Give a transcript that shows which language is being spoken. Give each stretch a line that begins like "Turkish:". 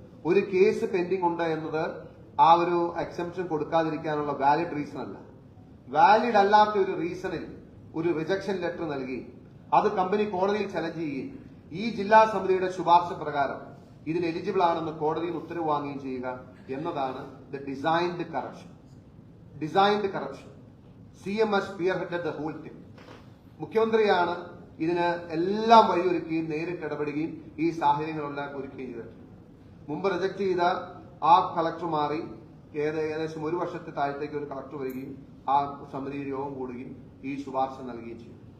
Malayalam: ഒരു case pending ഉണ്ട് എന്നത് ആ ഒരു എക്സംപ്ഷൻ കൊടുക്കാതിരിക്കാനുള്ള വാലിഡ് റീസൺ അല്ല. വാലിഡ് അല്ലാത്ത ഒരു റീസണിൽ ഒരു റിജക്ഷൻ ലെറ്റർ നൽകി അത് കമ്പനി കോടതിയിൽ ചലഞ്ച് ചെയ്യുകയും ഈ ജില്ലാ സമിതിയുടെ ശുപാർശ പ്രകാരം ഇതിന് എലിജിബിൾ ആണെന്ന് കോടതിയിൽ ഉത്തരവ് വാങ്ങുകയും ചെയ്യുക എന്നതാണ്
English: The designed corruption. Designed corruption. CM has spearheaded the whole thing.
Malayalam: മുഖ്യമന്ത്രിയാണ് ഇതിന് എല്ലാം വഴിയൊരുക്കുകയും നേരിട്ട് ഇടപെടുകയും ഈ സാഹചര്യങ്ങളെല്ലാം ഒരുക്കുകയും ചെയ്തിട്ടുണ്ട്. മുമ്പ് റിജക്ട് ചെയ്ത ആ കളക്ടർ മാറി ഏകദേശം 1 വർഷത്തെ താഴത്തേക്ക് ഒരു കളക്ടർ വരികയും ആ സമിതി യോഗം കൂടുകയും ഈ ശുപാർശ നൽകുകയും ചെയ്തു.